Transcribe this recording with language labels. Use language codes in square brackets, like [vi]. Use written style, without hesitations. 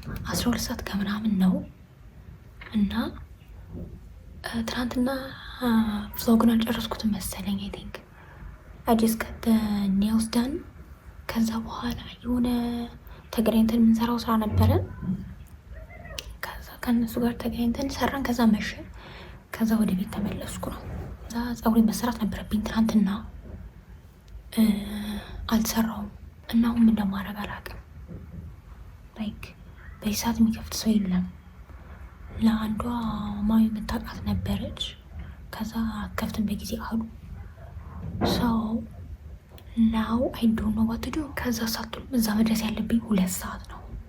[am] 12 ሰዓት ከምናምን ነው እና ትናንትና vlogን አልጨረስኩትም መሰለኝ. [en] I think I just got the nails done. [am] ከዛ በኋላ የሆነ ተገናኝተን የምንሰራው ስራ ነበረ. ከዛ ከነሱ ጋር ተገናኝተን ሰራን. ከዛ መሸ. ከዛ ወደ ቤት ተመለስኩ ነው. ከዛ ፀጉሬ መሰራት ነበረብኝ ትናንትና አልሰራውም እና አሁን ምን እንደማደርግ አላውቅም. like በዚህ ሰዓት የሚከፍት ሰው የለም. ለአንዷ ማሚ የምታውቃት ነበረች. ከዛ ከፍትን በጊዜ አሉ. [en] so now I don't know what to do. [am] ከዛ ሳትሉ እዛ መድረስ ያለብኝ 2 ሰዓት ነው.